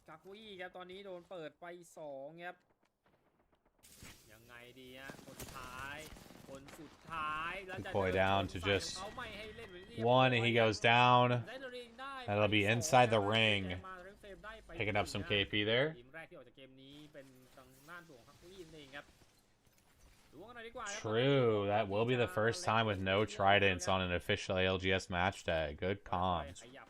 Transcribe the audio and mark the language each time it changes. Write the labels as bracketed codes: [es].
[th] คุยครับตอนนี้โดนเปิดไป2ครับยังไงดีฮะคนสุดท้ายแล้วจะ [en] Boy down to just [th] เขาไม่ให้เล่น [en] one, and he goes down. That'll be inside the ring. Picking up some KP there. [th] ทีมแรกที่ออกจากเกมนี้เป็นทางด้านตัวของคุยเองครับ [en] True, that will be the first time with no tridents on an official ALGS match day. Good comms.